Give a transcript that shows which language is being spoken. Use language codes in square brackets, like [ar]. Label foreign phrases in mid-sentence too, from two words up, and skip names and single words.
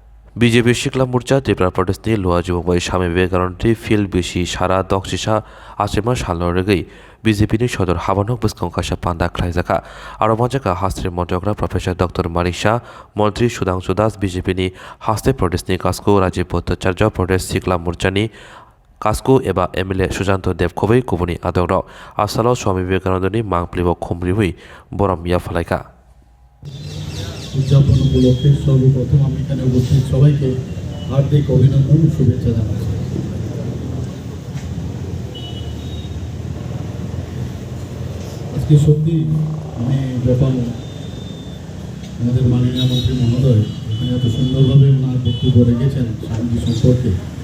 [trp] বিজেপি শিকলা মোর্চা ত্রিপুরা प्रदेशनि लुवा जुबंबाई स्वामी विवेकानंद फिल्ड बिसि सारा दक्सिसा आसेमा सालनरेगै बिजेपिनि सदर हाबानक बसकं काशा पान्दा ख्लाइजाखा आरो मजाका हास्त्रि मन्त्रग्रा प्रफेसर डक्टर मानिक शाह मन्त्री सुधांशु दास बिजेपिनि हास्ते प्रदेशनि कास्को राजीव भट्टाचार्य प्रदेश शिकला मोर्चानि कास्को एबा एमएलए सुशांत देवखबै कुबुनि आदर आसालाव स्वामी विवेकानंदनि मांप्लिबक खुमब्रिहुइ बरम मिया फलाइका [bn] উদযাপন উপলক্ষে সর্বপ্রথম আমি এখানে উপস্থিত সবাইকে হার্দিক অভিনন্দন ও শুভেচ্ছা জানাচ্ছি। আজকে সত্যি আমি যখন আমাদের মাননীয় মন্ত্রী মহোদয় এখানে এত সুন্দরভাবে ওনার বক্তব্য রেখেছেন স্বামীজি সম্পর্কে,